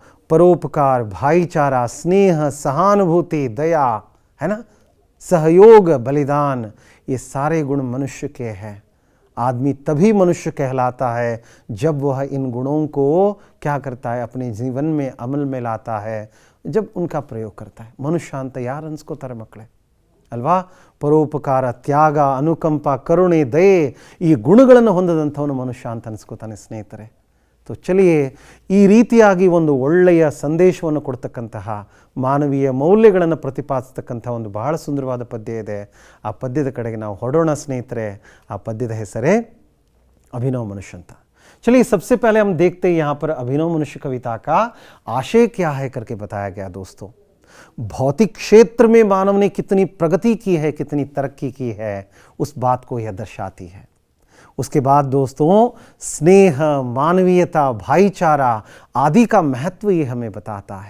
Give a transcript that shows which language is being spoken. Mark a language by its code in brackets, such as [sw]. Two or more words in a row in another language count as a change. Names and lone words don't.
[hi] परोपकार, भाईचारा, स्नेह, सहानुभूति, दया, है ना, सहयोग, बलिदान, ये सारे गुण मनुष्य के हैं. आदमी तभी मनुष्य कहलाता है जब वह इन गुणों को क्या करता है, अपने जीवन में अमल में लाता है. जब उनका प्रयोग करता है. [kn] ಮನುಷ್ಯ ಅಂತ ಯಾರು ಅನ್ಸ್ಕೋತಾರೆ ಮಕ್ಕಳೇ ಅಲ್ವಾ? ಪರೋಪಕಾರ, ತ್ಯಾಗ, ಅನುಕಂಪ, ಕರುಣೆ, ದಯೆ ಈ ಗುಣಗಳನ್ನು ಹೊಂದದಂಥವನು ಮನುಷ್ಯ ಅಂತ ಅನ್ಸ್ಕೋತಾನೆ ಸ್ನೇಹಿತರೆ. [hi] तो चलिए [kn] ಈ ರೀತಿಯಾಗಿ ಒಂದು ಒಳ್ಳೆಯ ಸಂದೇಶವನ್ನು ಕೊಡ್ತಕ್ಕಂತಹ ಮಾನವೀಯ ಮೌಲ್ಯಗಳನ್ನು ಪ್ರತಿಪಾದಿಸತಕ್ಕಂಥ ಒಂದು ಬಹಳ ಸುಂದರವಾದ ಪದ್ಯ ಇದೆ. ಆ ಪದ್ಯದ ಕಡೆಗೆ ನಾವು ಹೊರಡೋಣ ಸ್ನೇಹಿತರೆ. ಆ ಪದ್ಯದ ಹೆಸರೇ अभिनव मनुष्य ಅಂತ. [hi] चलिए सबसे पहले हम देखते हैं यहाँ पर अभिनव मनुष्य कविता का आशय क्या है करके बताया गया दोस्तों. भौतिक क्षेत्र में मानव ने कितनी प्रगति की है, कितनी तरक्की की है, उस बात को यह दर्शाती है. उसके बाद दोस्तों स्नेह, मानवीयता, भाईचारा आदि का महत्व ये हमें बताता है.